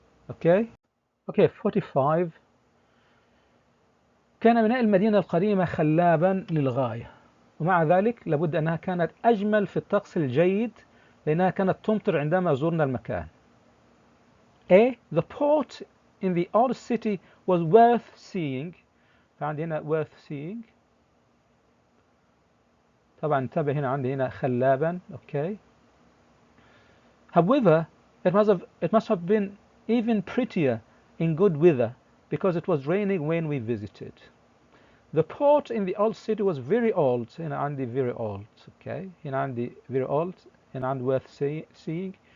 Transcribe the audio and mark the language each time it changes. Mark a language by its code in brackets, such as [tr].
[ar] أوكي. 45. كان ميناء المدينة القديمة خلابا للغاية، ومع ذلك لابد أنها كانت أجمل في الطقس الجيد لأنها كانت تمطر عندما زرنا المكان. [en] A. The port in the old city was worth seeing. [ar] فعندي هنا [en] worth seeing. [ar] طبعا انتبه هنا عندي هنا خلابا. أوكي. [en] However, it must have been even prettier in good weather because it was raining when we visited. The port in the old city was very old. [ar] هنا عندي [en] very old. Okay. [ar] هنا عندي [en] very old. [ar] هنا عندي [en] worth seeing.